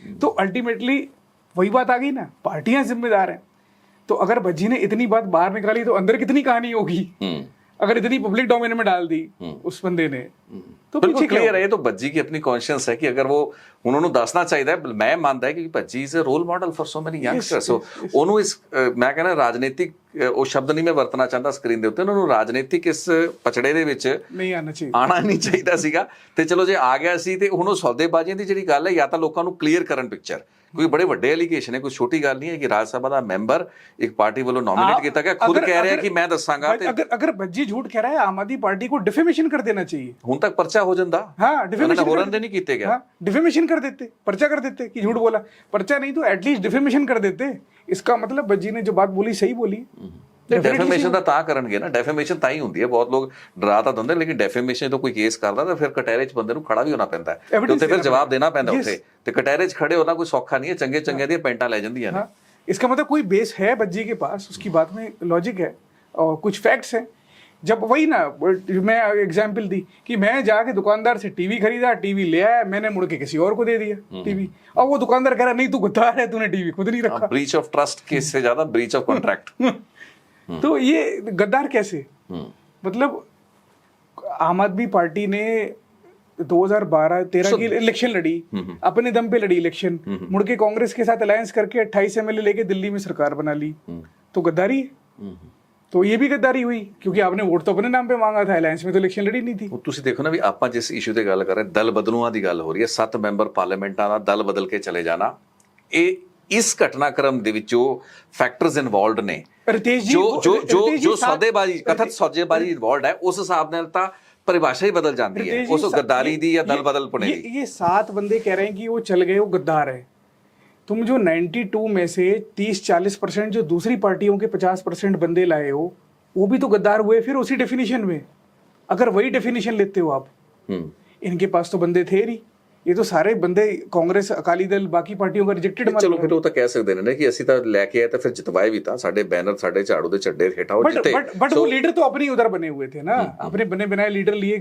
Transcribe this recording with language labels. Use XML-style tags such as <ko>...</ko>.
<hi>तो अल्टीमेटली वही बात आ गई ना, पार्टियां जिम्मेदार हैं। तो अगर भज्जी ने इतनी बात बाहर निकाली तो अंदर कितनी कहानी होगी। अगर इतनी पब्लिक डोमेन में डाल दी उस बंदे ने तो बिल्कुल क्लियर है। ये तो भज्जी की अपनी कॉन्शियस है कि अगर वो उन्होंने दसना चाहिए, मैं मानता है कि</hi> <en>Bhajji is a role model for so many youngsters.</en> <pa>सो ਉਹਨੂੰ ਇਸ ਮੈਂ ਕਹਿੰਦਾ ਰਾਜਨੀਤਿਕ ਉਹ ਸ਼ਬਦ ਨਹੀਂ ਮੈਂ ਵਰਤਣਾ ਚਾਹੁੰਦਾ ਸਕਰੀਨ ਦੇ ਉੱਤੇ, ਉਹਨਾਂ ਨੂੰ ਰਾਜਨੀਤਿਕ ਇਸ ਪਛੜੇ ਦੇ ਵਿੱਚ ਨਹੀਂ ਆਣਾ ਨਹੀਂ ਚਾਹੀਦਾ ਸੀਗਾ। ਤੇ ਚਲੋ ਜੇ ਆ ਗਿਆ ਸੀ ਤੇ ਹੁਣ ਉਹ ਸੌਦੇਬਾਜ਼ੀਆਂ ਦੀ ਜਿਹੜੀ ਗੱਲ ਹੈ, ਜਾਂ ਤਾਂ ਲੋਕਾਂ ਨੂੰ ਕਲੀਅਰ ਕਰਨ ਪਿਕਚਰ, ਕੋਈ ਬੜੇ ਵੱਡੇ ਐਲੀਗੇਸ਼ਨ ਹੈ, ਕੋਈ ਛੋਟੀ ਗੱਲ ਨਹੀਂ ਹੈ ਕਿ ਰਾਜ ਸਭਾ ਦਾ ਮੈਂਬਰ ਇੱਕ ਪਾਰਟੀ ਵੱਲੋਂ ਨੋਮੀਨੇਟ ਕੀਤਾ ਗਿਆ, ਖੁਦ ਕਹਿ ਰਿਹਾ ਕਿ ਮੈਂ ਦੱਸਾਂਗਾ। ਤੇ</pa> <hi>अगर भज्जी झूठ कह रहा है आम आदमी पार्टी को डिफेमेशन कर देना चाहिए।</hi> <pa>ਹੁਣ ਤੱਕ ਪਰਚਾ ਹੋ ਜਾਂਦਾ।</pa> <hi>हाँ डिफेमेशन</hi> <pa>ਹੋਰਨ ਦੇ ਨਹੀਂ ਕੀਤੇ ਗਿਆ।</pa> <hi>डिफेमेशन कर देते, पर्चा कर देते कि झूठ बोला। पर्चा नहीं तो एटलीस्ट डिफेमेशन कर देते। इसका मतलब भज्जी ने जो बात बोली सही बोली।</hi> <pa>ਡੈਫੇਮੇਸ਼ਨ ਦਾ ਤਾਂ ਕਰਨਗੇ ਨਾ, ਡੈਫੇਮੇਸ਼ਨ ਤਾਂ ਹੀ ਹੁੰਦੀ ਹੈ। ਬਹੁਤ ਲੋਕ ਡਰਾ ਤਾਂ ਦਿੰਦੇ, ਲੇਕਿਨ ਡੈਫੇਮੇਸ਼ਨ ਤੋਂ ਕੋਈ ਕੇਸ ਕਰਦਾ ਤਾਂ ਫਿਰ ਕਟਹਿਰੇ 'ਚ ਬੰਦੇ ਨੂੰ ਖੜਾ ਵੀ ਹੋਣਾ ਪੈਂਦਾ ਹੈ, ਉੱਥੇ ਫਿਰ ਜਵਾਬ ਦੇਣਾ ਪੈਂਦਾ ਉੱਥੇ। ਤੇ ਕਟਹਿਰੇ 'ਚ ਖੜੇ ਹੋਣਾ ਕੋਈ ਸੌਖਾ ਨਹੀਂ ਹੈ, ਚੰਗੇ ਚੰਗੇ ਦੀਆਂ ਪੈਂਟਾਂ ਲੈ ਜਾਂਦੀਆਂ ਨੇ।</pa> <hi>इसका मतलब कोई बेस है भज्जी के पास, उसकी बात में लॉजिक है और कुछ फैक्ट्स हैं। जब वही ना मैं एग्जाम्पल दी कि मैं जाके दुकानदार से टीवी खरीदा, टीवी ले आया, मैंने मुड़ के किसी और को दे दिया टीवी, और वो दुकानदार कह रहा नहीं तू गद्दार है, तूने टीवी खुद नहीं रखा। ब्रीच ऑफ ट्रस्ट केस से ज्यादा ब्रीच ऑफ कॉन्ट्रैक्ट। तो ये गद्दार कैसे? मतलब आम आदमी पार्टी ने 2012-13 की इलेक्शन लड़ी, अपने दम पे लड़ी इलेक्शन, मुड़ के कांग्रेस के साथ अलायंस करके 28 एमएलए लेके दिल्ली में सरकार बना ली। तो गद्दारी है। तो ये भी गद्दारी हुई क्योंकि आपने वोट तो अपने नाम पे मांगा था, अलायंस में तो इलेक्शन लड़ी नहीं थी।</hi> <pa>ਤੁਸੀਂ ਦੇਖੋ ਨਾ ਵੀ ਆਪਾਂ ਜਿਸ ਇਸ਼ੂ ਤੇ ਗੱਲ ਕਰ ਰਹੇ, ਦਲ ਬਦਲੂਆਂ ਦੀ ਗੱਲ ਹੋ ਰਹੀ ਹੈ, 7 ਮੈਂਬਰ ਪਾਰਲੀਮੈਂਟਾਂ ਦਾ ਦਲ ਬਦਲ ਕੇ ਚਲੇ ਜਾਣਾ, ਇਹ ਇਸ ਘਟਨਾਕ੍ਰਮ ਦੇ ਵਿੱਚ ਜੋ ਫੈਕਟਰਸ ਇਨਵੋਲਵਡ ਨੇ, ਜੋ ਸੌਦੇਬਾਜ਼ੀ, ਕਥਿਤ ਸੌਦੇਬਾਜ਼ੀ ਇਨਵੋਲਵਡ ਹੈ, ਉਸ ਹਿਸਾਬ ਨਾਲ ਤਾਂ</pa> <hi>परिभाषा ही बदल जाती है उस गद्दारी दी या दल बदल पुणे दी। ये 7 बंदे कह रहे हैं कि वो चल गए, वो गद्दार है। तुम जो 92 में से 30-40% जो दूसरी पार्टियों के 50% बंदे लाए हो, वो भी तो गद्दार हुए फिर उसी डेफिनेशन में। अगर वही डेफिनेशन लेते हो आप, इनके पास तो बंदे थे नहीं, ये तो सारे बंदे कांग्रेस, अकाली दल, बाकी पार्टियों का रिजेक्टेड। चलो फिर वो तो कह सकते हैं ना कि</hi> <pa>ਅਸੀਂ ਤਾਂ ਲੈ ਕੇ ਆਏ ਤਾਂ ਫਿਰ ਜਿਤਵਾਏ ਵੀ ਤਾਂ, ਸਾਡੇ बैनर, ਸਾਡੇ ਝਾੜੂ ਦੇ ਚੱਡੇ ਹੇਠਾਂ ਉਹ ਜਿੱਤੇ।</pa> <hi>बट वो लीडर तो अपने उधर बने हुए थे ना, अपने बने बनाए लीडर लिए।</hi>